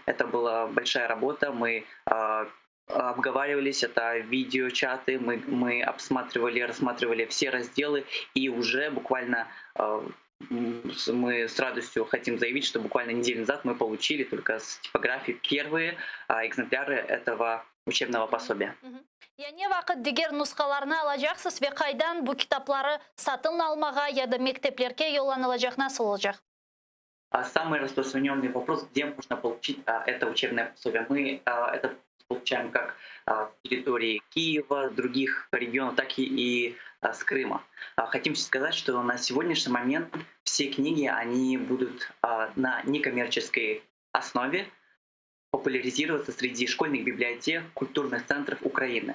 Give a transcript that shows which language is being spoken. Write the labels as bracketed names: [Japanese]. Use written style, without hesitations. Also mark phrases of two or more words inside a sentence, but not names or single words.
[Russian] Это была большая работа. Мы обговаривались, это видеочаты, мы обсматривали, рассматривали все разделы, и уже буквально мы с радостью хотим заявить, что буквально неделю назад мы получили только с типографии первые экземпляры этого учебного пособия. Мгм. [Crimean Tatar] Яне вакыт дигер нускаларны алачаксыз ве кайдан бу китаплары сатын алмага я да мектеплерге юлланылачак, насыл олжак? [Russian] Самый распространенный вопрос, где можно получить это учебное пособие. Мы это получаем как с территории Киева, других регионов, так и с Крыма. Хотим сказать, что на сегодняшний момент все книги, они будут на некоммерческой основе популяризироваться среди школьных библиотек, культурных центров Украины.